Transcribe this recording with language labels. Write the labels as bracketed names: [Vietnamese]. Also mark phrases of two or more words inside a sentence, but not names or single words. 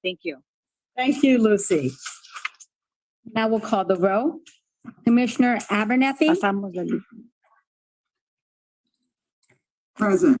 [English] Thank you. Thank you, Lucy. Now we'll call the roll. Commissioner Abernethy. [Spanish] Pasamos la lista. [English] Present.